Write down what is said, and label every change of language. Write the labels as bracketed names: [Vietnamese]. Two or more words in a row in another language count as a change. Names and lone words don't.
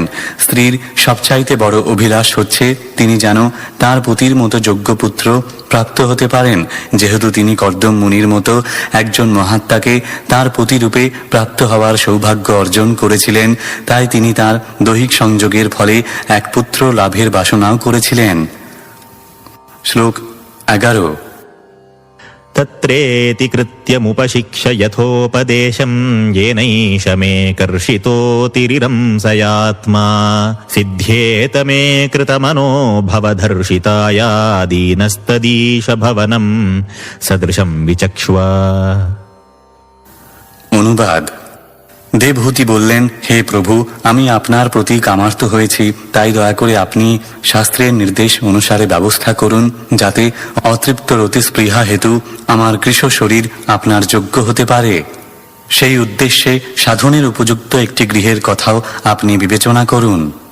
[Bangla] স্ত্রীর সবচাইতে বড় অভিলাষ হচ্ছে তিনি যেন তার পতির মতো যোগ্য পুত্র প্রাপ্ত হতে পারেন। যেহেতু তিনি কর্দম মুনির মতো একজন মহাত্মাকে তার পতিরূপে প্রাপ্ত হওয়ার সৌভাগ্য অর্জন করেছিলেন, তাই তিনি তার দৈহিক সংযোগের ফলে এক পুত্র লাভের বাসনাও করেছিলেন। শ্লোক 11। [Sanskrit] तत्रेति कृत्यमुपशिक्ष यथोपदेशं येनैष मे कर्षितोतिरिरंसयात्मा सिद्ध्येत मे कृतमनो भवधर्षिताया दीनस्तदीश भवनं सदृशं विचक्ष्वा। [Bangla] অনুবাদ: দেবহূতি বললেন, হে প্রভু, আমি আপনার প্রতি কামার্ত হয়েছি, তাই দয়া করে আপনি শাস্ত্রের নির্দেশ অনুসারে ব্যবস্থা করুন, যাতে অতৃপ্ত রতিস্পৃহা হেতু আমার কৃশ শরীর আপনার যোগ্য হতে পারে। সেই উদ্দেশ্যে সাধনের উপযুক্ত একটি গৃহের কথাও আপনি বিবেচনা করুন।